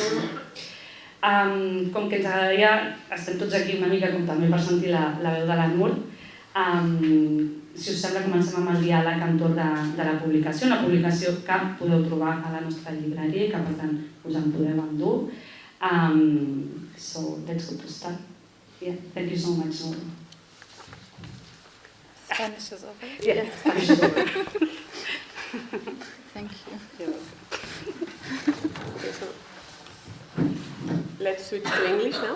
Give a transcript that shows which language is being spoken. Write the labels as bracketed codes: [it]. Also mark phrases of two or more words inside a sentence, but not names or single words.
[ca] Com que ens agradaria, estem tots aquí una mica com també per sentir la veu de la Noor, si us sembla comencem amb el diàleg entorn de la publicació, una publicació que podeu trobar a la nostra llibreria i que per tant us en podeu endur. [en] So let's go to start. Yeah, thank you so much, Noor. Spanish is over? Yeah, Spanish is over. Thank you. Okay, so let's switch to English now.